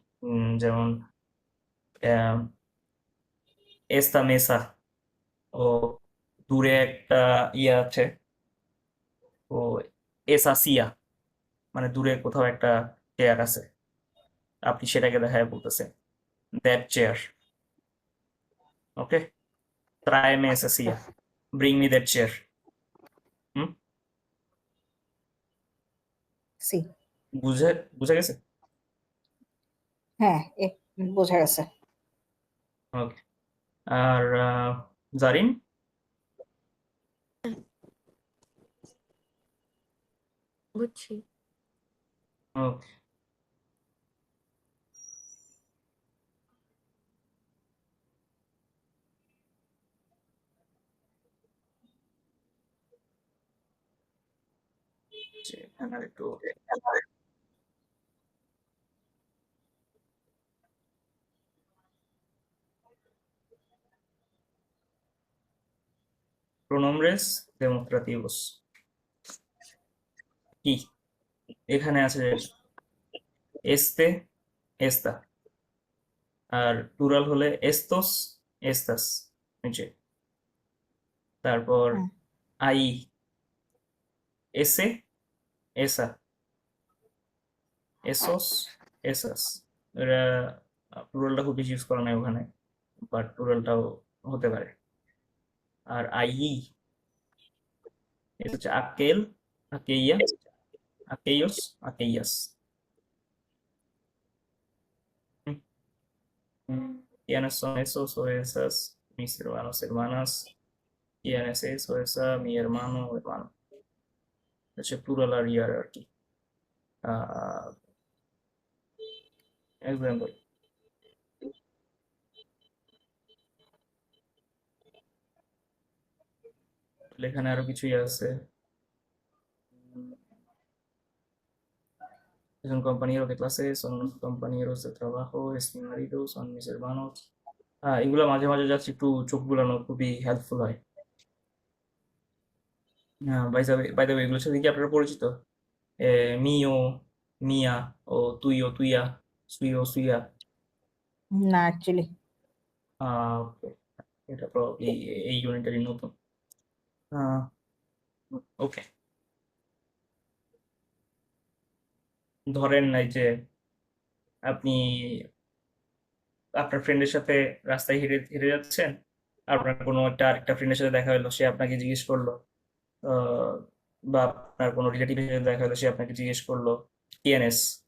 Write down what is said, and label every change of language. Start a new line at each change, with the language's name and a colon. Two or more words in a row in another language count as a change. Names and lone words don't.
Bangla: যেমন
Spanish: esta mesa,
Bangla: ও দূরে একটা ইয়ে আছে, ও
Spanish: esa silla,
Bangla: মানে দূরে কোথাও একটা চেয়ার আছে, আপনি সেটাকে দেখায় বলতেছেন
English: that chair.
Bangla: ওকে,
Spanish: tráeme esa silla,
English: bring me that chair. হুম,
Bangla: সি। বুঝে গেছে? হ্যাঁ, বোঝা গেছে। ওকে, আর জারিন? বুঝছি। ওকে এখানে আর একটু
Spanish: pronombres demostrativos
Bangla: কি এখানে আছে
Spanish: este esta
Bangla: আর প্লুরাল হলে
Spanish: estos estas
Bangla: নিচে তারপর হুম,
Spanish: ahí ese esa esos esas
Bangla: এরা প্লুরালটা খুব বেশি ইউজ করা নাই ওখানে বাট প্লুরালটাও হতে পারে আর allí এটা হচ্ছে
Spanish: aquel aquella aquellos aquellas
Bangla: হুম,
Spanish: ¿quiénes son esos o esas? Mis hermanos, hermanas. ¿Quién es eso? Esa, mi hermano, hermano.
Bangla: হচ্ছে প্লুরাল আর ইয়ার আর কি এক্সাম্পল এখানে আরো কিছুই আছে
Spanish: es un compañero de clase son unos compañeros de trabajo es mi marido son mis hermanos
Bangla: এগুলো মাঝে মাঝে যাচ্ছে একটু চোখ বুলানো খুবই হেল্পফুল হয়
English: by the way
Bangla: এগুলোর সাথে কি আপনারা পরিচিত
Spanish: mío mía o tuyo tuya suyo suya
Bangla: না অ্যাকচুয়ালি ওকে এটা প্রবাবলি এই ইউনিটেরই নতুন ওকে ধরেন এই যে আপনি আপনার ফ্রেন্ডের সাথে রাস্তায় হেঁটে হেঁটে যাচ্ছেন আপনার কোনো একটা আরেকটা ফ্রেন্ডের সাথে দেখা হলো সে আপনাকে জিজ্ঞেস করলো আহ, বা আপনার কোনো রিলেটিভের সাথে দেখা হলো সে আপনাকে জিজ্ঞেস করলো টিএনএস